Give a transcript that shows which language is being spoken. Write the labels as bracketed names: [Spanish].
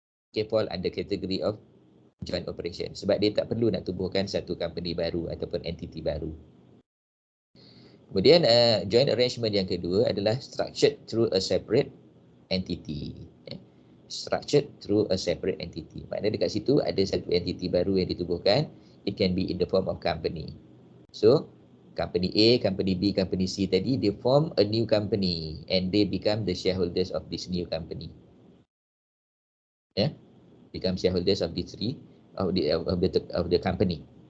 [English] Okay, fall under category of joint operation. [Malay] Sebab dia tak perlu nak tubuhkan satu company baru ataupun entiti baru. Kemudian joint arrangement yang kedua adalah [English] structured through a separate entity. Structured through a separate entity. [Malay] Maknanya dekat situ ada satu entiti baru yang ditubuhkan. [English] It can be in the form of company. So, company A, company B, company C tadi, they form a new company and they become the shareholders of this new company. Become shareholders of the three of the company.